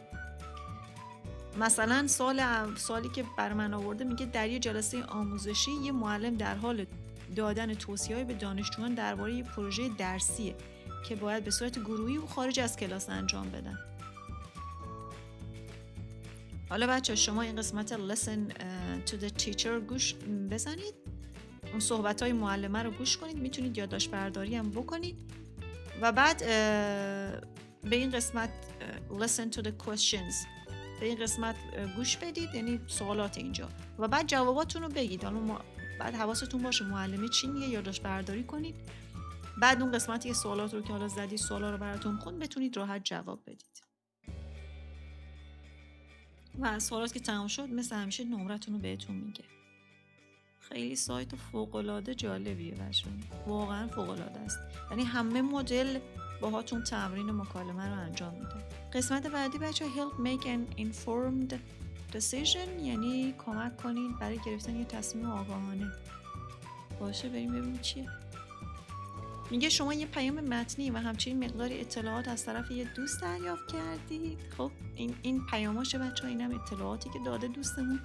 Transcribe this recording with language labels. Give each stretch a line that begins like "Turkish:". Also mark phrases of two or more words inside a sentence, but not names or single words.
Persian: مثلا سوالی که بر من آورده میگه در یه جلسه آموزشی یه معلم در حال دادن توصیه‌ای به دانشجویان درباره یه پروژه درسیه که باید به صورت گروهی و خارج از کلاس انجام بدن. حالا بچه شما این قسمت
English: listen to the teacher
Persian: گوش بزنید، اون صحبت‌های معلمه رو گوش کنید، میتونید یادداشت برداری هم بکنید و بعد به این قسمت
English: listen to the questions،
Persian: به این قسمت گوش بدید، یعنی سوالات اینجا، و بعد جواباتون رو بگید. حالا بعد حواستون باشه معلمه چی میگه، یادداشت برداری کنید. بعد اون قسمتی سوالات رو که حالا زدید، سوالا رو براتون خوند، بتونید راحت جواب بدید. و سوالات که تمام شد مثل همیشه نمرتون رو بهتون میگه. خیلی سایت فوق‌العاده جالبیه بچه‌ها، واقعا فوق‌العاده است. یعنی همه مدل باهاتون تمرین مکالمه رو انجام میده. قسمت بعدی بچه‌ها
English: help make an informed decision،
Persian: یعنی کمک کنید برای گرفتن یه تصمیم آگاهانه. باشه بریم ببینیم چیه. میگه شما یه پیام متنی و همچنین مقداری اطلاعات از طرف یه دوست دریافت کردید. خب این پیاماشه بچه‌ها، اینم اطلاعاتی که داده دوستمون.